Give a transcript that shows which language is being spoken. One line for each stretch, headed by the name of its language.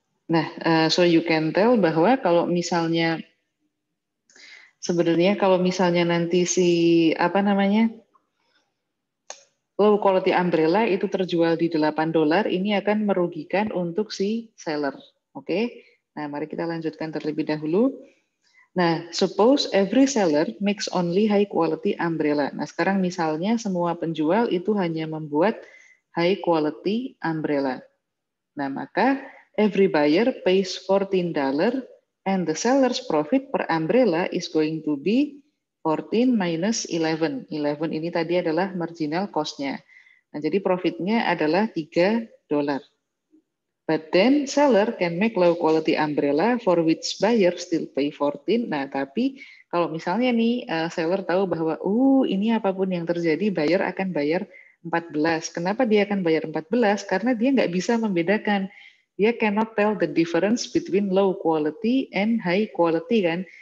Indonesian: Nah,
English: so you can tell
Indonesian: bahwa kalau misalnya sebenarnya kalau misalnya nanti si apa namanya low quality umbrella itu terjual di $8, ini akan merugikan untuk si seller. Oke. Nah, mari kita lanjutkan terlebih dahulu.
English: Nah, suppose every seller makes only high quality umbrella.
Indonesian: Nah, sekarang misalnya semua penjual itu hanya membuat high quality umbrella. Nah, maka
English: every buyer pays $14 and the seller's profit per umbrella is going to be 14 minus 11.
Indonesian: 11 ini tadi adalah marginal cost-nya. Nah, jadi profitnya adalah $3.
English: But then seller can make low quality umbrella for which buyer still pay 14.
Indonesian: Nah, tapi kalau misalnya nih seller tahu bahwa ini apapun yang terjadi buyer akan bayar 14. Kenapa dia akan bayar 14? Karena dia nggak bisa membedakan.
English: Dia cannot tell the difference between low quality and high quality kan.